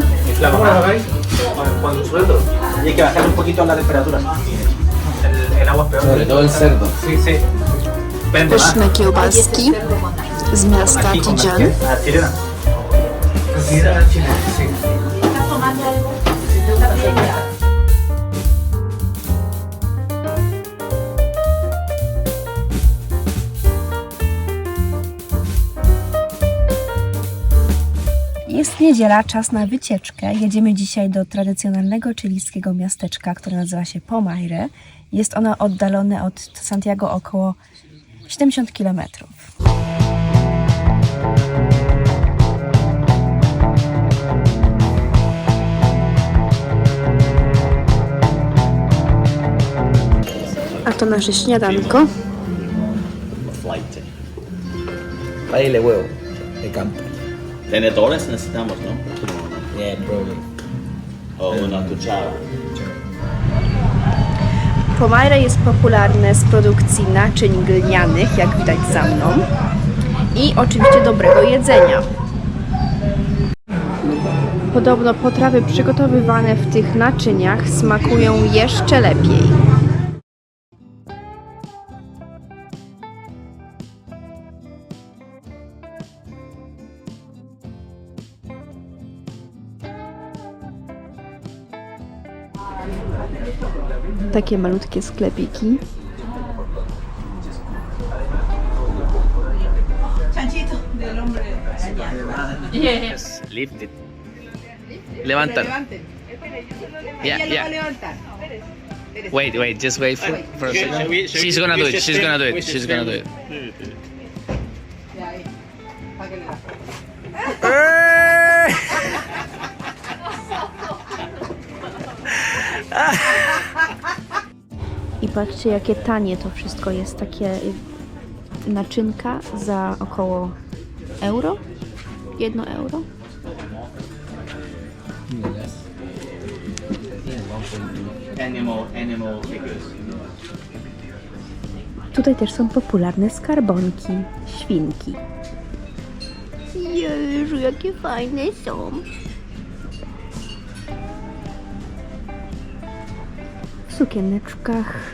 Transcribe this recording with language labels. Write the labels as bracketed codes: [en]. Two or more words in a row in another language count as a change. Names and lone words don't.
[es] La mamá, ¿veis? Cuando sueldo. Y hay que bajar un poquito la temperatura. El agua es peor. Sobre todo el cerdo. Sí, sí. Prende más. [pl] Pyszne kiełbaski z miasta [es] Aquí con Tijan. la chilena. Cocida la chilena, sí. [pl] Jest niedziela, czas na wycieczkę. Jedziemy dzisiaj do tradycjonalnego chilijskiego miasteczka, które nazywa się Pomaire. Jest ono oddalone od Santiago około 70 km. A to nasze śniadanko. Flight. [es] Tráele huevo de campo. Tenedores necesitamos, ¿no? [en] Yeah, probably. [es] O una cuchara. [pl] Pomaire jest popularne z produkcji naczyń glinianych, jak widać za mną, i oczywiście dobrego jedzenia. Podobno potrawy przygotowywane w tych naczyniach smakują jeszcze lepiej. Takie malutkie sklepiki. [en] Lift it. Levantar. Yeah, yeah. Wait, just wait for a second. She's gonna do it. She's gonna do it. She's gonna do it. [pl] I patrzcie, jakie tanie to wszystko jest. Takie naczynka za około euro. 1 euro. [en] Animal figures. [pl] Tutaj też są popularne skarbonki, świnki. Jezu, jakie fajne są. W sukieneczkach.